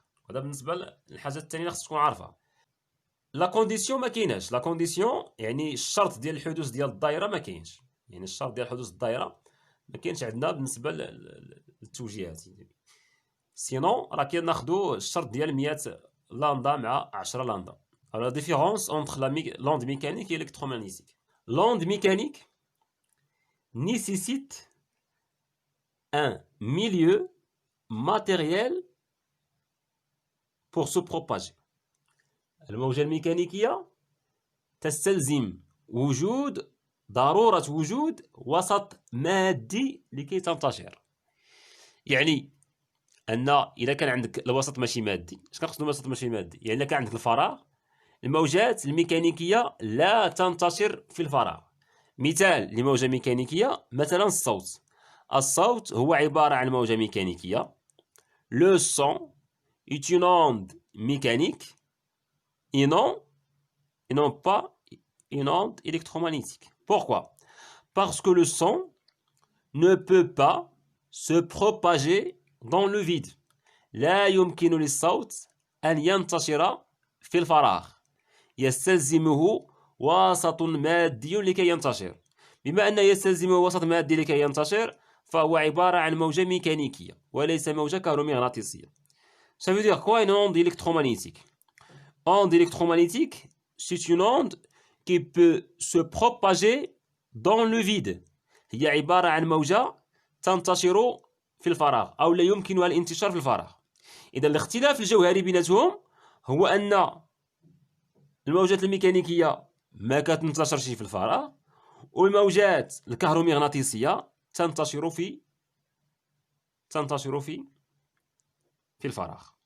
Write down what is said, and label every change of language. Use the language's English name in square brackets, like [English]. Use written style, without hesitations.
[Arabic] هذا بالنسبه للحاجه الثانيه اللي خصك تكون عارفها. لا كونديسيون ما كايناش، لا كونديسيون يعني الشرط ديال الحدوث ديال الدائره ما كاينش، يعني الشرط ديال حدوث الدائره ما كاينش عندنا بالنسبه للتوجيهات. سينون راه كناخذوا الشرط ديال 100 لامدا مع 10 لامدا. [French] La différence entre l'onde mécanique et l'électromagnétique. L'onde mécanique nécessite un milieu matériel pour se propager. [Arabic] الموجة الميكانيكية تستلزم ضرورة وجود وسط مادي لكي تنتشر. يعني أن إذا كان عندك الوسط ماشي مادي، اش كنقصدوا بالوسط ماشي مادي؟ يعني إذا كان عندك الفراغ، الموجات الميكانيكية لا تنتشر في الفراغ. مثال لموجة ميكانيكية مثلا الصوت. الصوت هو عبارة عن موجة ميكانيكية. [French] Le son est une onde mécanique et non pas une onde électromagnétique. Pourquoi? Parce que le son ne peut pas se propager dans le vide. [Arabic] لا يمكن للصوت أن ينتشر في الفراغ. يستلزمه وسط مادي لكي ينتشر. بما أن يستلزمه وسط مادي لكي ينتشر فهو عبارة عن موجة ميكانيكية وليس موجة كهرومغناطيسية. [French] Ça veut dire quoi une onde électromagnétique? Onde électromagnétique, c'est une onde qui peut se propager dans le vide. [Arabic] هي عبارة عن موجة تنتشر في الفراغ أو لا يمكنها الانتشار في الفراغ. إذا الاختلاف الجوهري بيناتهم هو أن الموجات الميكانيكية ما كتنتشرش في الفراغ والموجات الكهرومغناطيسية تنتشر في الفراغ.